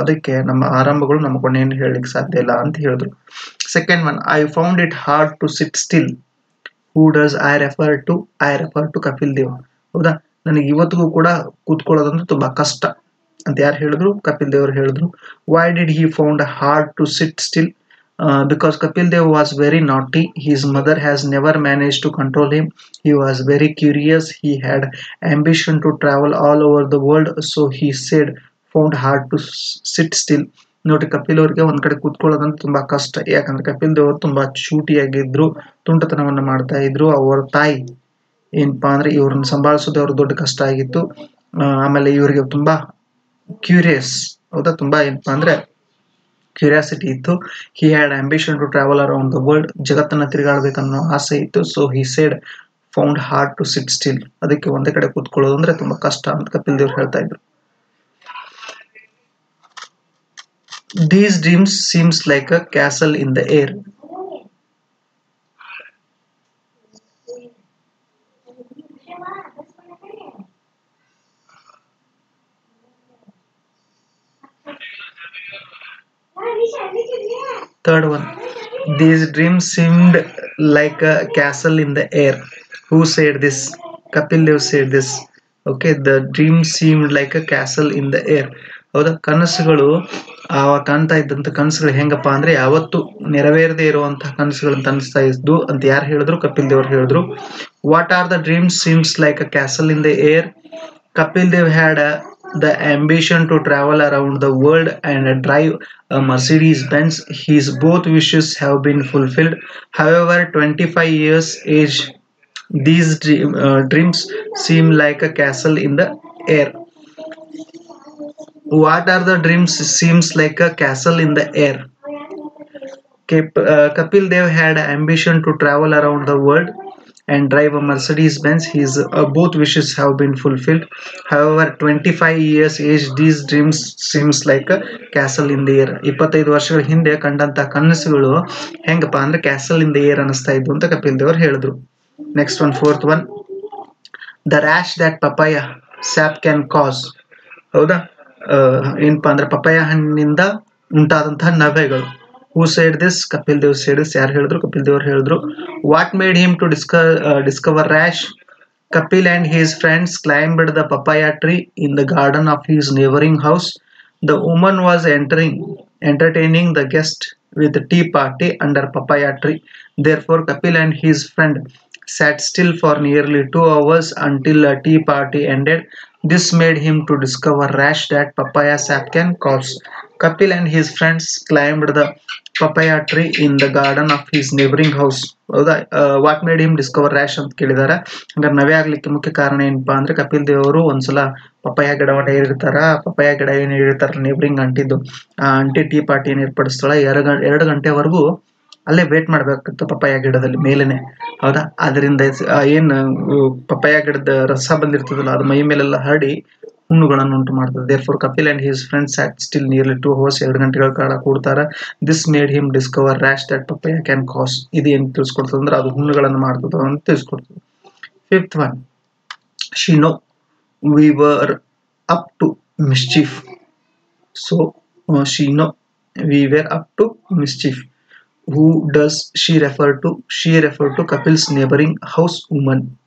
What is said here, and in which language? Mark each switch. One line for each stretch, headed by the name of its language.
Kannada: ಅದಕ್ಕೆ ನಮ್ಮ ಆರಂಭಗಳು ನಮ್ಮ ಕೊನೆಯನ್ನು ಹೇಳಲಿಕ್ಕೆ ಸಾಧ್ಯ ಇಲ್ಲ ಅಂತ ಹೇಳಿದ್ರು.
English: Second one, I found it hard to sit still. Who does I refer to? I refer to
Kannada: Kapil Dev. ಹೌದಾ, ನನಗೆ ಇವತ್ತಿಗೂ ಕೂಡ ಕೂತ್ಕೊಳ್ಳೋದಂದ್ರೆ ತುಂಬಾ ಕಷ್ಟ ಅಂತ ಯಾರು ಹೇಳಿದ್ರು? ಕಪಿಲ್ ದೇವ್ ಹೇಳಿದ್ರು.
English: Why did he found hard to sit still? Because Kapil Dev was very naughty. His mother has never managed to control him. He was very curious. He had ambition to travel all over the world. So he said, found hard to sit still.
Kannada: ನೋಡಿ, ಕಪಿಲ್ ಅವ್ರಿಗೆ ಒಂದ್ ಕಡೆ ಕೂತ್ಕೊಳ್ಳೋದಂದ್ರೆ ತುಂಬಾ ಕಷ್ಟ. ಯಾಕಂದ್ರೆ ಕಪಿಲ್ ದೇವ್ ಅವರು ತುಂಬಾ ಚೂಟಿಯಾಗಿದ್ರು, ತುಂಟತನವನ್ನ ಮಾಡ್ತಾ ಇದ್ರು. ಅವರ ತಾಯಿ ಏನಪ್ಪಾ ಅಂದ್ರೆ ಇವ್ರನ್ನ ಸಂಭಾಳಿಸೋದು ಅವ್ರ ದೊಡ್ಡ ಕಷ್ಟ ಆಗಿತ್ತು. ಆಮೇಲೆ ಇವರಿಗೆ ತುಂಬಾ ಕ್ಯೂರಿಯಸ್, ಹೌದಾ, ತುಂಬಾ ಏನಪ್ಪಾ ಅಂದ್ರೆ ಕ್ಯೂರಿಯಾಸಿಟಿ ಇತ್ತು.
English: He had ambition to travel around the world.
Kannada: ಜಗತ್ತನ್ನ ತಿರುಗಾಡಬೇಕನ್ನೋ ಆಸೆ ಇತ್ತು.
English: So he said found hard to sit still.
Kannada: ಅದಕ್ಕೆ ಒಂದೇ ಕಡೆ ಕೂತ್ಕೊಳ್ಳೋದು ಅಂದ್ರೆ ತುಂಬಾ ಕಷ್ಟ ಅಂತ ಕಪಿಲ್ ದೇವ್ ಹೇಳ್ತಾ ಇದ್ರು.
English: These dreams seems like a castle in the air. Third one, these dreams seemed like a castle in the air. Who said this? Kapil Dev said this. Okay, the dream seemed like a castle in the air.
Kannada: ಹೌದಾ, ಕನಸುಗಳು ಕಾಣ್ತಾ ಇದ್ದಂತ ಕನಸುಗಳು ಹೆಂಗಪ್ಪ ಅಂದ್ರೆ ಯಾವತ್ತು ನೆರವೇರದೆ ಇರುವಂತಹ ಕನಸುಗಳಂತ ಅನಿಸ್ತಾ ಇದ್ದು ಅಂತ ಯಾರು ಹೇಳಿದ್ರು? ಕಪಿಲ್ ದೇವ್ ಹೇಳಿದ್ರು.
English: What are the dreams seems like a castle in the air? Kapil Dev had the ambition to travel around the world and drive a Mercedes Benz. His both wishes have been fulfilled. However, 25 years age, these dreams seem like a castle in the air. What are the dreams seems like a castle in the air? Kapil Dev had ambition to travel around the world and drive a Mercedes Benz. His both wishes have been fulfilled. However, 25 years age, these dreams seems like a castle in the air.
Kannada: 25 ವರ್ಷಗಳ ಹಿಂದೆ ಕಂಡಂತ ಕನಸುಗಳು ಹೆಂಗಪ್ಪ ಅಂದ್ರೆ
English: castle in the air
Kannada: ಅನಿಸ್ತಾ ಇದ್ವು ಅಂತ ಕಪಿಲ್ ದೇವ್ ಹೇಳಿದ್ರು.
English: Next one, fourth one, the rash that papaya sap can cause.
Kannada: ಹೌದಾ, ಏನಪ್ಪಾ ಅಂದ್ರೆ ಪಪಾಯ ಹಣ್ಣಿನಿಂದ ಉಂಟಾದಂತಹ ನವೆಗಳು.
English: Who said this? Kapil Dev said this.
Kannada: ಯಾರು ಹೇಳಿದ್ರು? ಕಪಿಲ್ ದೇವ್ ಹೇಳಿದ್ರು.
English: What made him to discover rash? Kapil and his friends climbed the papaya tree in the garden of his neighboring house. The woman was entertaining the guest with a tea party under papaya tree. Therefore, Kapil and his friend sat still for nearly 2 hours until a tea party ended. This made him to discover rash that papaya sap can cause. Kapil and his friends climbed the papaya tree in the garden of his neighboring house.
Kannada: ಹೌದಾ,
English: what made him discover rash
Kannada: ಅಂತ ಕೇಳಿದಾರೆ. ಹಂಗಾರೆ ನವೆ ಆಗ್ಲಿಕ್ಕೆ ಮುಖ್ಯ ಕಾರಣ ಏನಪ್ಪಾ ಅಂದ್ರೆ ಕಪಿಲ್ ದೇವ್ ಅವರು ಒಂದ್ಸಲ ಪಪಾಯ ಗಿಡವನ್ನ ಏರಿರ್ತಾರ. ಪಪಾಯ ಗಿಡ ಏನ್ ಏರಿರ್ತಾರ ನೇಬರಿಂಗ್ ಅಂಟಿದ್ದು, ಆ ಅಂಟಿ ಟೀ ಪಾರ್ಟಿ ಏನ್ ಏರ್ಪಡಿಸ್ತಾಳ. 2 ಗಂಟೆವರೆಗೂ ಅಲ್ಲೇ ವೇಟ್ ಮಾಡ್ಬೇಕಿತ್ತು ಪಪಾಯ ಗಿಡದಲ್ಲಿ ಮೇಲೇನೆ. ಹೌದಾ, ಅದರಿಂದ ಏನ್ ಪಪಾಯ ಗಿಡದ ರಸ ಬಂದಿರ್ತದಲ್ಲ ಅದು ಮೈ ಮೇಲೆಲ್ಲ ಹರಡಿ ಹುಣ್ಣುಗಳನ್ನು ಉಂಟು ಮಾಡ್ತದೆ.
English: therefore Kapil and his friends sat still nearly 2 hours,
Kannada: 2 ಗಂಟೆಗಳ ಕಾಲ ಕೂಡ್ತಾರ.
English: This made him discover rash that papaya can cause.
Kannada: ಇದು ಏನ್ ತಿಳಿಸ್ಕೊಡ್ತದೆ ಅಂದ್ರೆ ಅದು ಹುಣ್ಣುಗಳನ್ನು ಮಾಡ್ತದ ಅಂತ ತಿಳಿಸ್ಕೊಡ್ತದೆ.
English: 5th one, she know we were up to mischief. So she know we were up to mischief. Who does she refer to? She refer to Kapil's neighboring house woman.